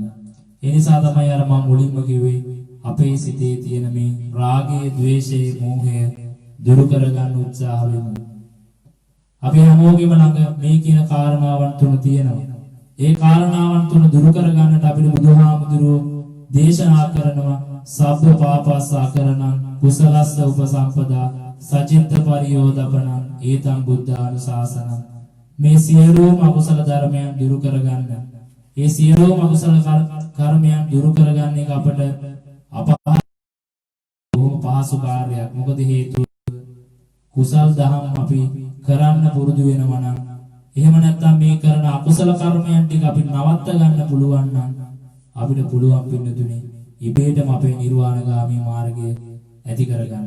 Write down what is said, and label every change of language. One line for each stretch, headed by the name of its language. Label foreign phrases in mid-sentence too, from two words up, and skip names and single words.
Sinhala: ඒ නිසා තමයි අර මම මුලින්ම කිව්වේ අපේ සිතේ තියෙන මේ රාගය, ద్వේෂය, මෝහය දුරු කරගන්න උත්සාහ වෙමු. අපි හැමෝගෙම ළඟ මේ කියන කාරණාවන් තුන තියෙනවා. ඒ කාරණාවන් තුන දුරු කරගන්නට අපිට බුදුහාමුදුරුවෝ දේශනා කරනවා
Pali: සබ්බ පාපස්සාකරණං කුසලස්ස උපසම්පදා සචිත්ත පරියෝදපනං ඒතං බුද්ධානුශාසනං.
Sinhala: මේ සියලුම අකුසල ධර්මයන් දුරු කරගන්න. ඒ සියලුම අකුසල කර්මයන් දුරු කරගන්න එක අපට බොහොම පහසු කාර්යයක්. මොකද හේතුව කුසල් දහම් අපි කරන්න පුරුදු වෙනවා නම්, එහෙම නැත්නම් මේ කරන අකුසල කර්මයන් ටික අපි නවත්ත ගන්න පුළුවන් නම් අපිට පුළුවන් පින්නතුනේ ඉබේටම අපේ නිර්වාණගාමී මාර්ගය ඇති කරගන්න.